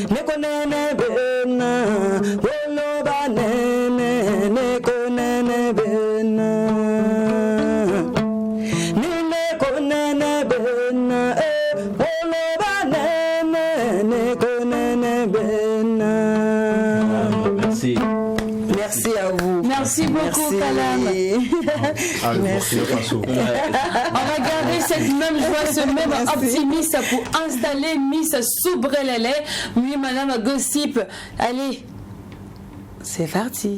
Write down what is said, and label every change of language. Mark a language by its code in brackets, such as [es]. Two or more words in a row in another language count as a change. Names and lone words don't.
[ln] konene bena oloba nene ne konene bena nene konene bena oloba nene ne konene bena. [fr] Merci. Merci à vous. Merci beaucoup, Kalam. Merci. On va garder cette même joie, ce même optimisme pour installer Miss Soubrelele. Oui, Madame Gossip. Allez, c'est parti.